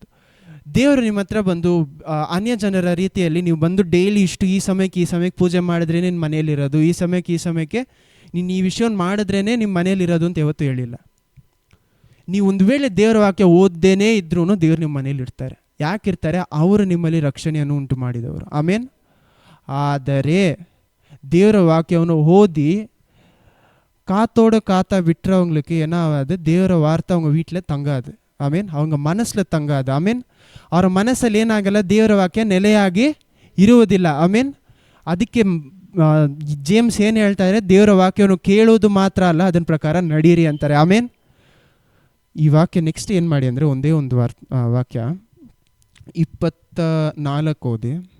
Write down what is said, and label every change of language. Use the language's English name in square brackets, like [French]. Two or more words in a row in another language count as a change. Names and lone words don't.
[Kannada] ದೇವರು ನಿಮ್ಮ ಹತ್ರ ಬಂದು ಅನ್ಯ ಜನರ ರೀತಿಯಲ್ಲಿ ನೀವು ಬಂದು ಡೈಲಿ ಇಷ್ಟು ಈ ಸಮಯಕ್ಕೆ ಪೂಜೆ ಮಾಡಿದ್ರೇ ನಿಮ್ಮ ಮನೆಯಲ್ಲಿರೋದು, ಈ ಸಮಯಕ್ಕೆ ನೀನು ಈ ವಿಷಯವನ್ನು ಮಾಡಿದ್ರೇ ನಿಮ್ಮ ಮನೇಲಿರೋದು ಅಂತ ಯಾವತ್ತೂ ಹೇಳಿಲ್ಲ. ನೀವು ಒಂದು ವೇಳೆ ದೇವರ ವಾಕ್ಯ ಓದ್ದೇನೇ ಇದ್ರೂ ದೇವ್ರು ನಿಮ್ಮ ಮನೇಲಿ ಇರ್ತಾರೆ. ಯಾಕಿರ್ತಾರೆ? ಅವರು ನಿಮ್ಮಲ್ಲಿ ರಕ್ಷಣೆಯನ್ನು ಉಂಟು ಮಾಡಿದವರು. ಆಮೇನ್. ಆದರೆ ದೇವರ ವಾಕ್ಯವನ್ನು ಓದಿ [Tamil] காத்தா விட்டுறவங்களுக்கு என்ன ஆகாது, தேவர வார்த்தை அவங்க வீட்டில் தங்காது. ஆமீன். அவங்க மனசில் தங்காது. [Kannada] ಆಮೇನ್. ಅವರ ಮನಸ್ಸಲ್ಲಿ ಏನಾಗಲ್ಲ, ದೇವರ ವಾಕ್ಯ ನೆಲೆಯಾಗಿ ಇರುವುದಿಲ್ಲ. ಆಮೇನ್. ಅದಕ್ಕೆ ಜೇಮ್ಸ್ ಏನು ಹೇಳ್ತಾ ಇದ್ದಾರೆ, ದೇವರ ವಾಕ್ಯವನ್ನು ಕೇಳೋದು ಮಾತ್ರ ಅಲ್ಲ, ಅದನ್ನ ಪ್ರಕಾರ ನಡೀರಿ ಅಂತಾರೆ. ಆಮೇನ್. ಈ ವಾಕ್ಯ ನೆಕ್ಸ್ಟ್ ಏನು ಮಾಡಿ ಅಂದರೆ, ಒಂದೇ ಒಂದು ವಾಕ್ಯ 24 ಓದಿ.